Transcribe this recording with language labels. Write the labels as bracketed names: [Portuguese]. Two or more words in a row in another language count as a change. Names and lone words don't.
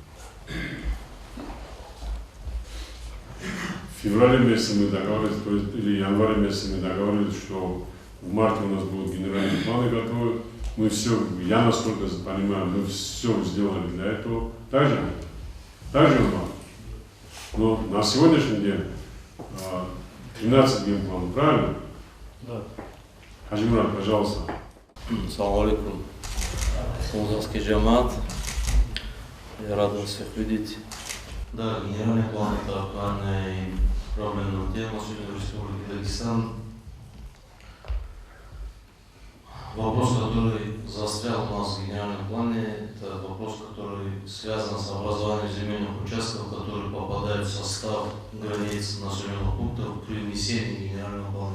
[Russian] В феврале месяце мы договорились, то есть, или январе месяце мы договорились, что в марте у нас будут генеральные планы готовы. Мы все, я насколько понимаю, мы все сделали для этого. Так же вам. Но на сегодняшний день 13 генпланов, правильно? Да. Хажимурат, пожалуйста. [Arabic] السلام عليكم. [Russian] Музыкальский джамат. Я рад вас всех видеть. Да, генеральный план – это актуальная и проблемная тема сегодня в Республике Дагестан. Вопрос, который застрял у нас в генеральном плане, это вопрос, который связан с образованием земельных участков, которые попадают в состав границ населенных пунктов при внесении генерального плана.